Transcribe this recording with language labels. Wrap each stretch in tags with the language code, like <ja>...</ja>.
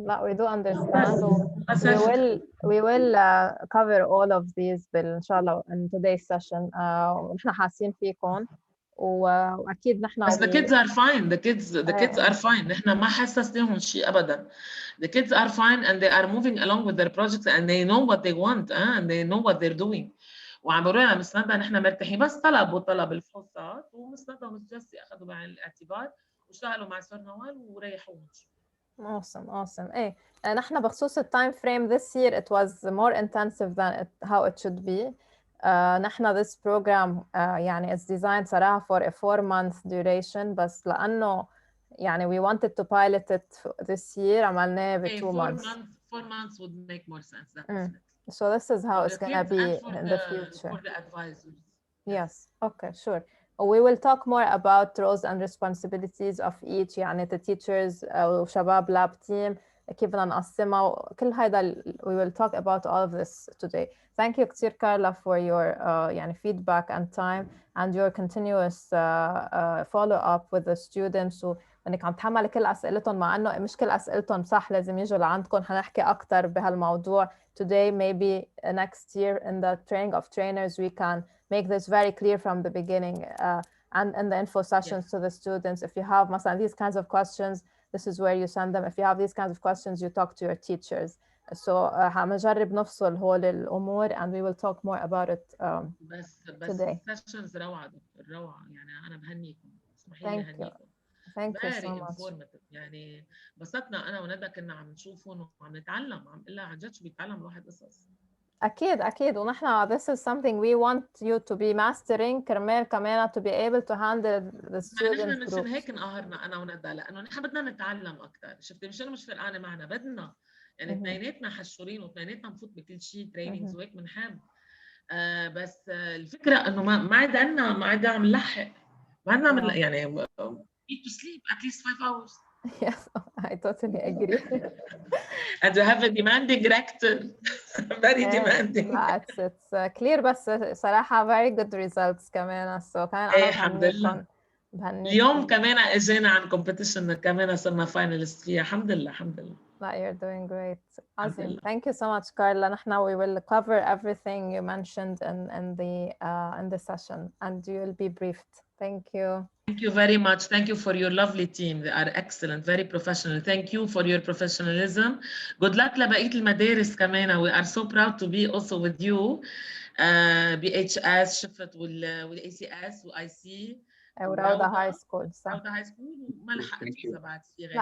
<en>لا we do understand. we will cover all of these إن شاء الله in today's session.</en> <ar>نحن حاسين فيكم واكيد نحن</ar> <en>بس the kids are fine. the kids are fine.</en> <ar>نحن ما حسسناهم شيء ابدا.</ar> <en>The kids are fine and they are moving along with their projects and they know what they want and they know what they're doing.</en> <ar>وعم بقولوا مس ندى نحن مرتاحين، بس طلب الفحوصات ومس ندى ومس جيسي اخذوا بعين الاعتبار واشتغلوا مع سور نوال وريحوهم.</ar> <en>Awesome.</en> <ar>ايه نحن بخصوص التايم فريم</ar> <en>this year it was more intensive than how it should be. نحن this program يعني it's designed صراحة for a 4-month duration،</en> <ar>بس لأنه يعني</ar> <en>we wanted to pilot it this year</en> <ar>عملناه ب</ar> <en>2 months. 4 months would make more sense. Definitely. So this is how it's gonna be in the future. For the advisors. Yes. Okay. Sure. We will talk more about roles and responsibilities of each.</en> <ar>يعني</ar> <en>the teachers</en> <ar>وشباب lab team كيف بدنا نقسمها كل هيدا.</ar> <en>We will talk about all of this today. Thank you كتير Carla for your يعني feedback and time and your continuous follow up with the students.</en> <ar>وانك عم تحملي كل اسئلتهم، مع انه مش كل اسئلتهم صح لازم يجوا لعندكم. حنحكي اكثر بهالموضوع today.</ar> <en>Maybe next year in the training of trainers we can make this very clear from the beginning, and in the info sessions to the students. If you have مثلا these kinds of questions, this is where you send them. If you have these kinds of questions, you talk to your teachers. So</en> <ar>حنجرب نفصل هول الامور</ar> <en>and we will talk more about it</en> <ar>بس</ar> <en>today.</en> <ar>السيشنز روعه دكتور، روعه يعني. انا بهنيكم، اسمحي لي</ar> <en>Thank you.</en> <ar>اهنيكم.</ar> <en>Thank you so very much. informative.</en> <ar>يعني بسطنا انا وندى، كنا عم نشوفهم وعم نتعلم، عم نقول لها عن جد شو بيتعلم الواحد قصص. أكيد ونحن</ar> <en>this is something we want you to be mastering</en> <ar>كرمال كمان</ar> <en>to be able to handle the student</en> <ar>نحن مشان</ar> <en>groups.</en> <ar>هيك انقهرنا انا وندى، لانه نحن بدنا نتعلم اكثر. شفتي مش انا مش فرقانه معنا، بدنا يعني اثنيناتنا حشورين وثنيناتنا نفوت بكل شيء تريننجز وهيك بنحب. بس الفكره انه ما عاد عم نلحق، ما عندنا يعني</ar> <en>need to sleep at least 5 hours. Yes, I totally agree. And you have a demanding rector. Very demanding. It's clear.</en> <ar>بس صراحة</ar> <en>very good results كمان.</en> <ar>So كمان أنا الحمد لله. بهنيكم. اليوم كمان اجينا عن competition كمان صرنا finalist فيها. الحمد لله الحمد لله.</ar> <en>You're doing great. Awesome. Thank you so much, Carla. نحن we will cover everything you mentioned in the session, and you will be briefed. Thank you. Thank you very much. Thank you for your lovely team. They are excellent, very professional. Thank you for your professionalism. Good luck</en> <ar>لبقية المدارس كمان.</ar> <en>We are so proud to be also with you. BHS شفت والACS وIC</en> <ar>وروضة هاي سكول. صح. روضة هاي سكول وما لحقت إذا بعد في غيرنا.</ar>